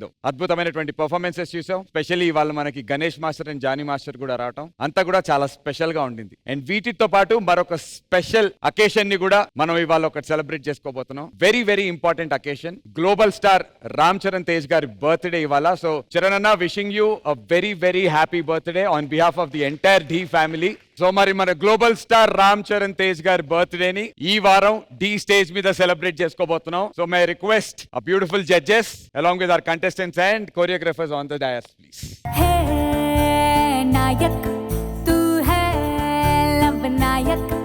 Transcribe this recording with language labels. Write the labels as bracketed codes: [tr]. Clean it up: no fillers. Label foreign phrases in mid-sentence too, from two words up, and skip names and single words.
[te] అద్భుతమైనటువంటి పర్ఫార్మెన్సెస్ చూసాం. స్పెషల్లీ వాళ్ళు మనకి గణేష్ మాస్టర్ అండ్ జానీ మాస్టర్ కూడా రావటం అంతా కూడా చాలా స్పెషల్ గా ఉండింది. అండ్ వీటితో పాటు మరొక [en] special occasion [te] ని కూడా మనం ఇవాళ ఒకటి సెలబ్రేట్ చేసుకోబోతున్నాం. [en] very very important occasion. global star [te] రామ్ చరణ్ తేజ్ గారి బర్త్డే ఇవాళ. సో చరణ్ అన్న, [en] wishing you a very very happy birthday on behalf of the entire D family. [te] సో మరి మన [en] global star [te] రామ్ చరణ్ తేజ్ గారి బర్త్డే ని ఈ వారం డి స్టేజ్ మీద సెలబ్రేట్ చేసుకోబోతున్నాం. [en] so my request a beautiful judges along with our contestants and choreographers on the dais please. [hi] है नायक तू है लब नायक